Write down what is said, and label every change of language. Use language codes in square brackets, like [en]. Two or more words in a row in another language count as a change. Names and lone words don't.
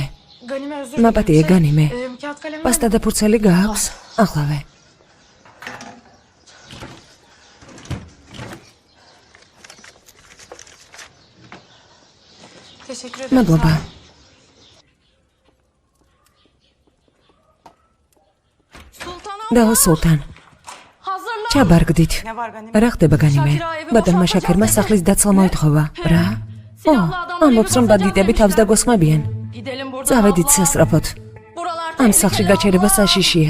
[tr] özür Mapatiye ganime. Kağıt kalem [ka] Pasta და ფურცელი გაქვს? ახლავე. [tr] Teşekkür ederim. [ka] მადლობა. [tr] Sultanım. [ka] დაო სულთან. [tr] Hazırlan. [ka] ჩაბარგდით. [tr] Ne var Ganime? [ka] რა ხდება განიმე? ბატონმა შაქერმა სახლის დაცლა მოითხოვა. რა? ო, ამბობს რომ ბანდიტები თავს დაგოსხმებიან. წავედით სასწრაფოდ. ამ სახლში გაჩერება საშიშია.